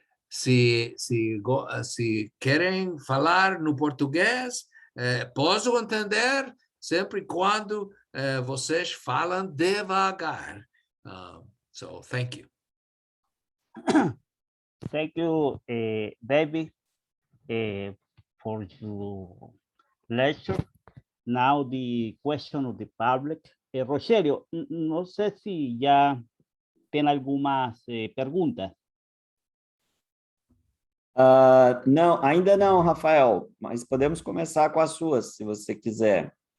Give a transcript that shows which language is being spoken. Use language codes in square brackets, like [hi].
[pt] Se querem falar no português, posso entender sempre quando vocês falam devagar. [en] So thank you. Thank you, David, for your lecture. Now the question of the public. [es] Rogelio, no sé si ya tiene algunas perguntas. [pt] Não, ainda não, Rafael, mas podemos começar com as suas, se você quiser.